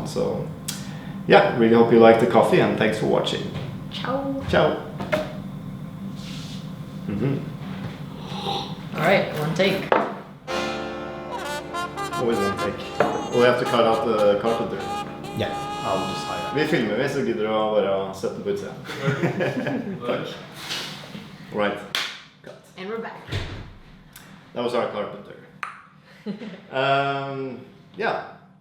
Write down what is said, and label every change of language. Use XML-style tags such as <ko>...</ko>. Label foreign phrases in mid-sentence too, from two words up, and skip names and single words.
<en>So, yeah, really hope you like the coffee, and thanks for watching. Ciao. Ciao. All right, one take. Always one take. We'll have to cut out the carpenter. Yeah, I'll just hide it.</en> <no>Vi filmer vi, så gidder du å bare sette på utsida. Takk.</no> <en>Right. And we're back. That was our carpenter. Yeah.</en>